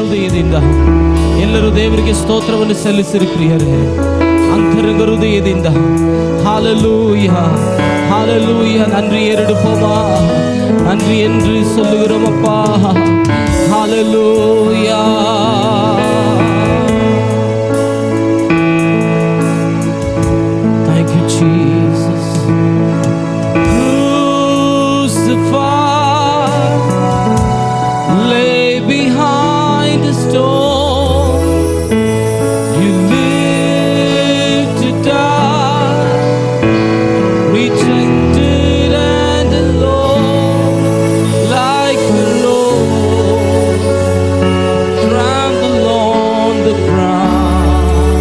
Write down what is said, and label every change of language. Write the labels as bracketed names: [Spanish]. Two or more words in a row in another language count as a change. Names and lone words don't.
[Kannada] ಹೃದಯದಿಂದ ಎಲ್ಲರೂ ದೇವರಿಗೆ ಸ್ತೋತ್ರವನ್ನು ಸಲ್ಲಿಸಿರಿ ಪ್ರಿಯರೇ, ಅಂತರಂಗ ಹೃದಯದಿಂದ. [Tamil] ஹalleluya ஹalleluya. நன்றி எடுப்போமா, நன்றி என்று சொல்லுகிறோம் அப்பா. ஹalleluya. [English] Thank you Jesus. Crucified, lay behind the stone, you live to die, rejected and alone, like a rose, trampled on the ground.